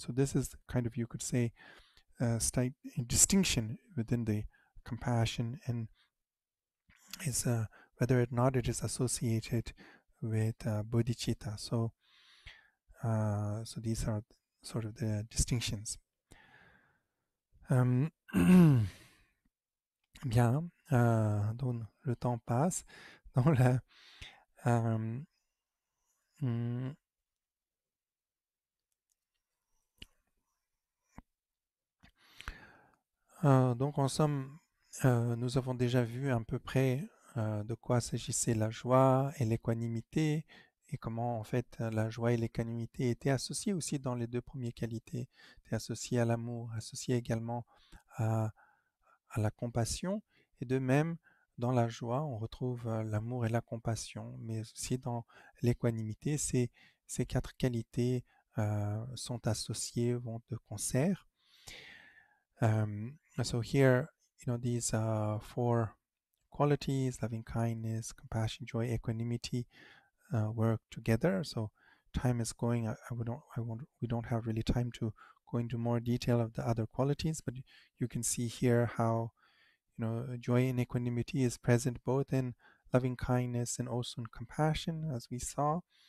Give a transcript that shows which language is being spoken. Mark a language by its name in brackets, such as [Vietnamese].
[English] So this is kind of, you could say, slight distinction within the compassion, and is whether or not it is associated with bodhicitta. So these are sort of the distinctions. [French] Bien, donc le temps passe. Dans la, hmm, donc en somme, nous avons déjà vu à peu près de quoi s'agissait la joie et l'équanimité, et comment en fait la joie et l'équanimité étaient associées aussi dans les deux premières qualités, étaient associées à l'amour, associées également à, à la compassion, et de même dans la joie on retrouve l'amour et la compassion, mais aussi dans l'équanimité, ces quatre qualités sont associées, vont de concert. [English] So here, these four qualities, loving kindness, compassion, joy, equanimity, work together. So time is going. We don't have really time to go into more detail of the other qualities, but you can see here how, joy and equanimity is present both in loving kindness and also in compassion, as we saw.